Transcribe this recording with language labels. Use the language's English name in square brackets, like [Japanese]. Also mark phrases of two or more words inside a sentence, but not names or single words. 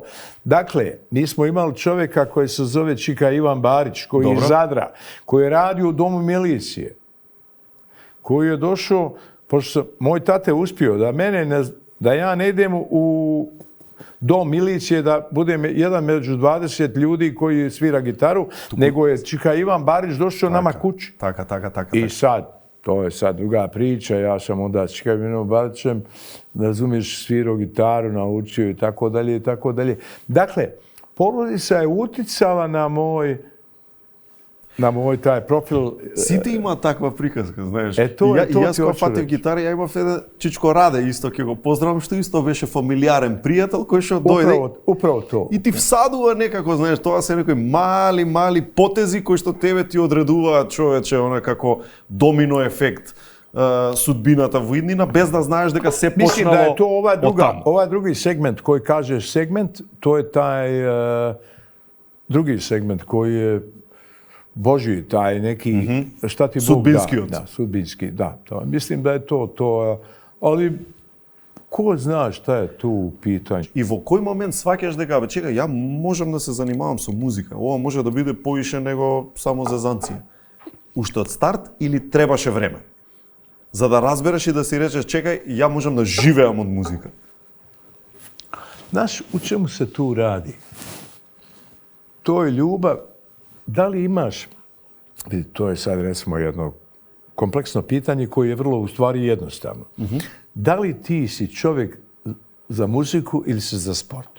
[Bosnian] Dakle, mi smo imali čovjeka koji se zove Čika Ivan Barić, koji je iz Zadra, koji je radio u domu milicije, koji je došao, pošto moj tate uspio da ja ne idem u dom milicije, da budem jedan među 20 ljudi koji svira gitaru, nego je Čika Ivan Barić došao nama kući. [Macedonian] Taka. [Bosnian] I sad, to je sad druga priča, ja sam onda s Čikavinom Balićem, razumiješ, svirao gitaru, naučio i tako dalje i tako dalje. Dakle, porodica je uticala na moj taj profil. [Macedonian] Сите има таква приказка, знаеш. То е, и јас кога фатив гитара, ја имав еден Чичко Раде исто, ќе го поздравам, што исто беше фамилиарен пријател кој што дојде. [Bosnian] Управо то. [Macedonian] И ти всадува некако, знаеш, тоа се некои мали потези кои што тебе ти одредуваат, човече, она како домино ефект. Судбината во иднина, без да знаеш дека се почнало. Мислим да е то ова други сегмент кој кажеш сегмент, то е тај други сегмент кој е [Bosnian] Božji, taj neki, šta ti Bog da. Da, sudbinski, da. To. Mislim da je to, ali ko zna šta je tu u pitanju? [Macedonian] И во кој момент сваќаш дека, чекај, ја можам да се занимавам со музика, ова може да биде поише него само зезанција. Уште од старт или требаше време? За да разбереш и да си речеш, чекај, ја можам да живеам од музика. [Bosnian] Знаš, u čemu se tu radi? To je ljubav. Da li imaš, to je sad recimo jedno kompleksno pitanje koje je vrlo u stvari jednostavno. Da li ti si čovjek za muziku ili si za sport?